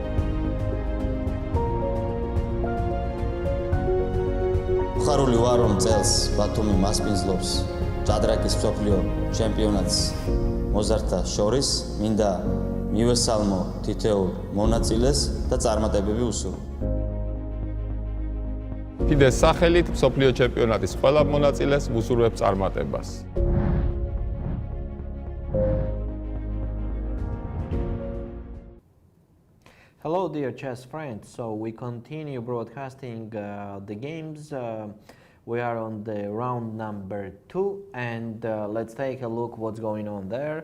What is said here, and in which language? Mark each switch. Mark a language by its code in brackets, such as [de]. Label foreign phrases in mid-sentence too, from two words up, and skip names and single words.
[ka] ხარული ვარ რომ წელს ბათუმი მასპინძლობს ჭადრაკის მსოფლიო ჩემპიონატს მოზარდთა შორის მინდა მივესალმო თითოეულ მონაწილეს და წარმატებები უსურვო FIDE-ს სახელით მსოფლიო ჩემპიონატის ყველა მონაწილეს ვუსურვებ წარმატებას. [en] Hello dear chess friends, so we continue broadcasting the games. We are on the round number 2 and let's take a look what's going on there.